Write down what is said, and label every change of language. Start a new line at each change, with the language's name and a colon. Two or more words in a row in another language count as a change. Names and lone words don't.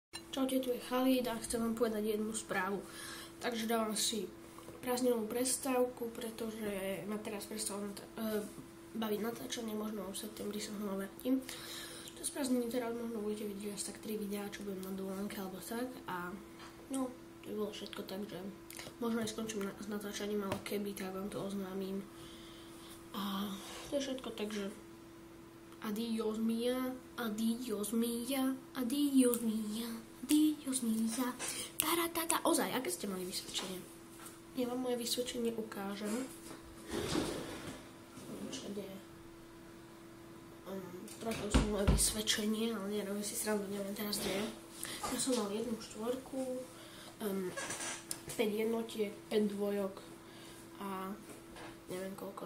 Slovak: Čaute, tu je Chalid a chcem vám povedať jednu správu. Takže dávam si prázdninovú prestávku, pretože ma teraz prestalo baviť natáčanie, možno v septembri sa znova vrátim. To z prázdniny teraz možno budete vidieť asi tak 3 videá, čo budem na dovolenke alebo tak. A no, to by bolo všetko, takže možno aj skončím s natáčaním, ale keby, tak vám to oznámim. A to je všetko, takže
Spanish: adios mia, adios mia, adios mia, adios mia,
Slovak: taratata. Ozaj, aké ste mali vysvedčenie? Ja vám moje vysvedčenie ukážem. Všade stratol som moje vysvedčenie, ale nerobím si srandu, neviem teraz kde. Ja som mal 1 štvorku, 5 jednotiek, 5 dvojok a neviem koľko.